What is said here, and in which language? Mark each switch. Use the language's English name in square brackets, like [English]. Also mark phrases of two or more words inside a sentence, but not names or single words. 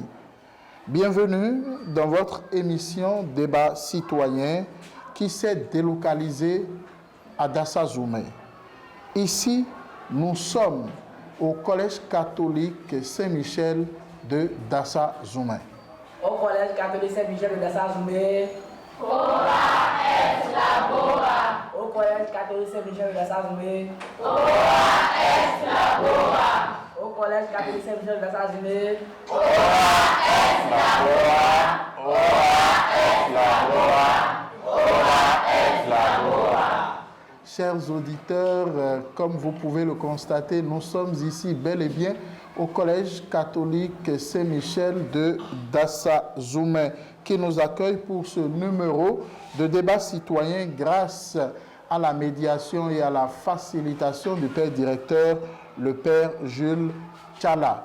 [French] Bienvenue dans votre émission Débat citoyen qui s'est délocalisée à Dassa-Zoumé. Ici, nous sommes au Collège catholique Saint-Michel de Dassa-Zoumé. Au Collège catholique Saint-Michel de Dassa-Zoumé. [Latin] Ora est labora. [French] Au Collège catholique Saint-Michel de Dassa-Zoumé. [Latin] Ora est labora. [French] Au Collège catholique Saint-Michel de Dassa-Zoumé. [Latin] Ora est labora. Ora est labora. Ora est labora. [French] Chers auditeurs, comme vous pouvez le constater, nous sommes ici bel et bien au Collège catholique Saint-Michel de Dassa-Zoumé qui nous accueille pour ce numéro de débat citoyen grâce à la médiation et à la facilitation du père directeur, le père Jules Tchala.